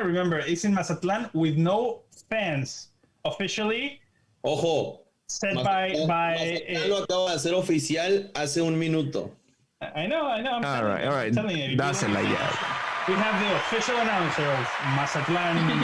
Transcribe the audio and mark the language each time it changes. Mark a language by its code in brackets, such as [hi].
[en] Remember, it's in Mazatlán with no fans. Officially. [es] Ojo. [en] Set by [es] lo acaba de hacer oficial hace un minuto. [en] I know. I'm all right. [es] Dásela ya. [en] We have the official announcer of Mazatlán.